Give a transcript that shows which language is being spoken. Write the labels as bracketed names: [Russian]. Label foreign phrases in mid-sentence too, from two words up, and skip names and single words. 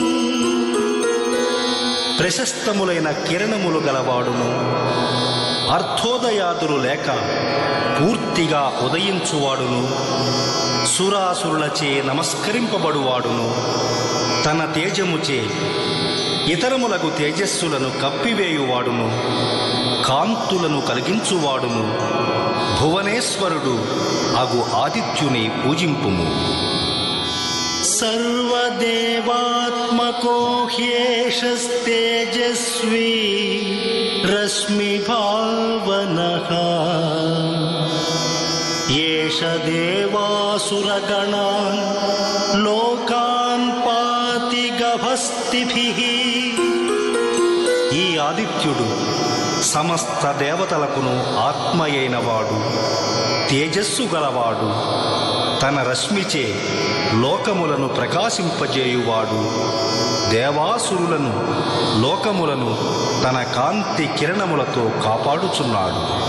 [Telugu] ప్రశస్తములైన కిరణములు గలవాడును, అర్థోదయాదులు లేక పూర్తిగా ఉదయించువాడును, సురాసురులచే నమస్కరింపబడువాడును, తన తేజముచే ఇతరములకు తేజస్సులను కప్పివేయువాడును, కాంతులను కలిగించువాడును, భువనేశ్వరుడు అగు ఆదిత్యుని పూజింపుము. [Sanskrit] सर्वदेवात्मको ह्येषस्तेजस्वी रश्मिभावनः एष देवासुरगणान् लोकान् पाति गभस्तिभिः. [Telugu] ఈ ఆదిత్యుడు సమస్త దేవతలకును ఆత్మయైనవాడు, తేజస్సు గలవాడు, తన రశ్మిచే లోకములను ప్రకాశింపజేయువాడు, దేవాసురులను లోకములను తన కాంతి కిరణములతో కాపాడుచున్నాడు.